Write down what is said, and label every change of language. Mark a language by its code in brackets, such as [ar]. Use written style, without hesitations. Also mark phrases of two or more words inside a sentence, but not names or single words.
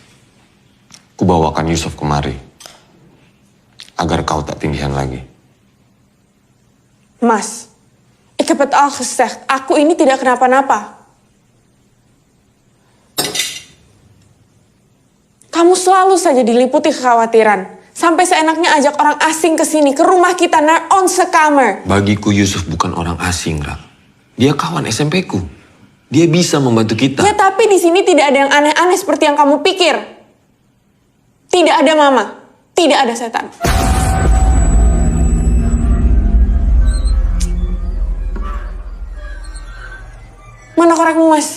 [id] Kubawakan Yusuf kemari. Agar kau tak tindihan lagi. Mas, [nl] ik heb het al gezegd. [id] Aku ini tidak kenapa-napa. Kamu selalu saja diliputi kekhawatiran. Sampai seenaknya ajak orang asing ke sini, ke rumah kita, [nl] naar onze kamer. [id] Bagiku Yusuf bukan orang asing, Ra. Dia kawan SMP-ku. Dia bisa membantu kita. Ya tapi di sini tidak ada yang aneh-aneh seperti yang kamu pikir. Tidak ada mama, tidak ada setan. Mana korekmu, Mas?